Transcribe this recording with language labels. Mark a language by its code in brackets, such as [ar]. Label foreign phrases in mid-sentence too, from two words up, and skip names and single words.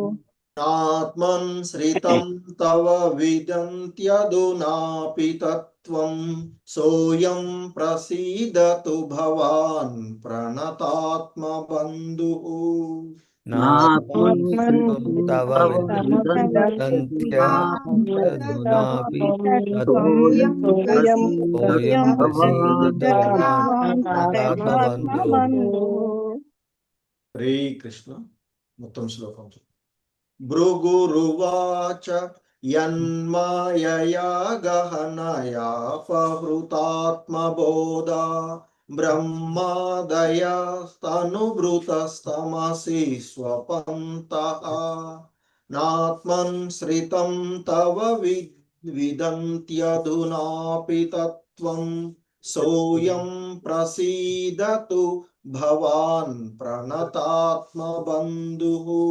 [sa] नात्मन् श्रितं तव विदन्त्यधुनापि तत्त्वं सोऽयं प्रसीदतु भवान् प्रणतात्मबन्धुः नात्मन् तव विदन्त्यधुनापि तत्त्वं सोऽयं प्रसीदतु भवान् प्रणतात्मबन्धुः हरे कृष्ण। [te] మొత్తం శ్లోకం [sa] భృగురువాచ యన్మాయయా గహనయాపహృతాత్మబోధా బ్రహ్మాదయస్తనుభృతస్తమసి స్వపంతః నాత్మన్ శ్రితం తవ విదంత్యధునాపి తత్వం सोऽयं प्रसीदतु भवान् प्रणतात्मबन्धुः